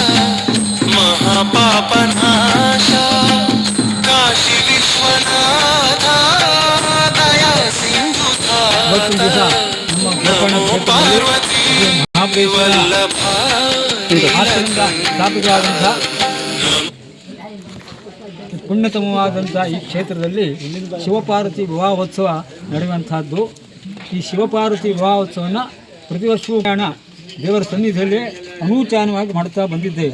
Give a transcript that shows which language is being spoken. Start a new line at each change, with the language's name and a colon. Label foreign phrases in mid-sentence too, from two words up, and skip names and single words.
Sanskrit: महापापनाश काशी विश्वनाथ दया सिंधुनाथ नमो पार्वती वल्लभा
Kannada: ಸ್ಥಾಪಿತವಾದಂಥ ಪುಣ್ಯತಮವಾದಂಥ ಈ ಕ್ಷೇತ್ರದಲ್ಲಿ ಶಿವಪಾರ್ವತಿ ವಿವಾಹೋತ್ಸವ ನಡೆಯುವಂಥದ್ದು. ಈ ಶಿವಪಾರ್ವತಿ ವಿವಾಹೋತ್ಸವವನ್ನು ಪ್ರತಿ ವರ್ಷವೂ ದೇವರ ಸನ್ನಿಧಿಯಲ್ಲಿ ಅನೂಚಾನವಾಗಿ ಮಾಡ್ತಾ ಬಂದಿದ್ದೇವೆ.